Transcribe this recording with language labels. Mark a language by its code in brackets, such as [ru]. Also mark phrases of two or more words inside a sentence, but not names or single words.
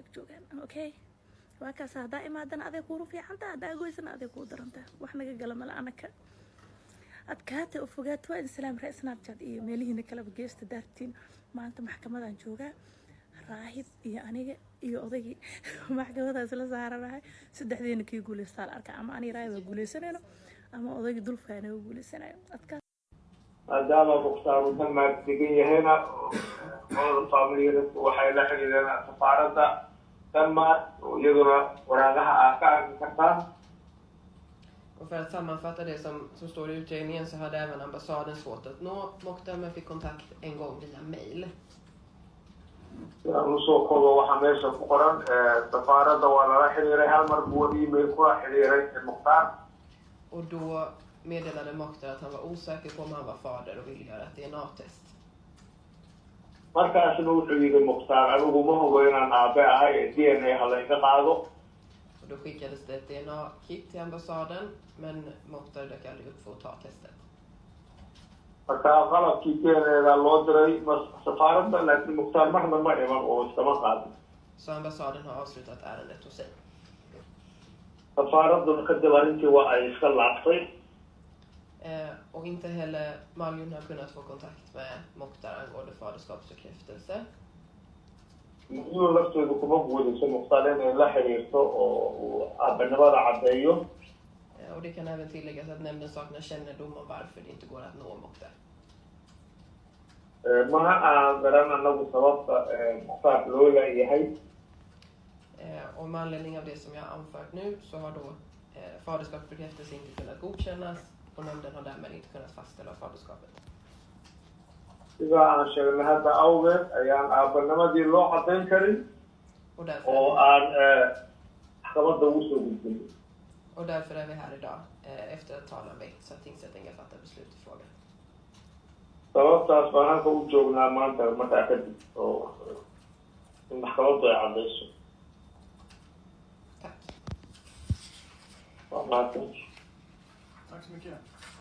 [so] joogaan okay waa kaas hadaa imaadan adeeg ku rufiicanta hadaa goysana adeeg ku daranta wax naga gala mala anaka adkaatay oo fogaat waa salaam raay snapchat iyo meelihiina kala geesta daartiin maanta maxkamadan joogaa raahid iyo aniga iyo odagii maxkamadaas la saaranahay saddexdeena kii guuleystaan arka ama ani raahid waa guuleysanayno ama odagii dulfaana waa guuleysanayo adkaa maadaama mukhtaar uu Denmark degan yahayna oo familiyada waxay la xiriireen safaaradda Denmark iyaduna waraaqaha ka arki kartaa. [sv] Och för att sammanfatta det som står i utredningen så hade även ambassaden svårt att nå Mokhtar men fick kontakt en gång via mail. [so] Soo koobo waxaa meesha ku qoran safaaradda waa lala xiriiray hal mar buu email kula xiriiray Mokhtar. [sv] Och då meddelade Mokhtar att han var osäker på om han var fader och ville göra ett DNA-test. [so] Markaasna wuxuu yiri Mokhtar anigu ma hubo inaan aabe ahay DNA halayga qaado. [sv] Och då skickades det ett DNA-kit till ambassaden men Mokhtar dök aldrig upp för att ta testet. [so] Marka qalabkii DNA loo diray safaaradda laakiin Mokhtar marna ma iman oo iskama qaadin. [sv] Så ambassaden har avslutat ärendet hos sig. [so] Safaaraddu kadib arrintii waa ay iska laaftay. [sv] Och inte heller Maljun har kunnat få kontakt med Mokhtar angående faderskapsbekräftelse. [so] Iyo lafteedu kuma guulaysan Mokhtar inay la xiriirto oo aabanimada caddeeyo. [sv] Och det kan även tilläggas att nämnden saknar kännedom om varför det inte går att nå Mokhtar. [so] Ma aan garan anagu sababta Mokhtar loo leeyahay. [sv] Och med anledning av det som jag har anfört nu så har då faderskapsbekräftelse inte kunnat godkännas och nämnden har därmed inte kunnat fastställa faderskapet. [so] sida aan sheegnay hadda awgeed ayaan aabanimadii loo caddayn karin [sv] Och därför, [so] oo aan maxkamadda ugu soo gudbin. [sv] och därför är vi här idag efter att talan väckts så att tingsrätten kan fatta beslut i frågan. [so] Sababtaas baan halka u joognaa maanta markaa kadib oo in maxkamaddu ay caddayso. [sv] Tack. [so] Waa mahadsan. [sv] Tack så mycket.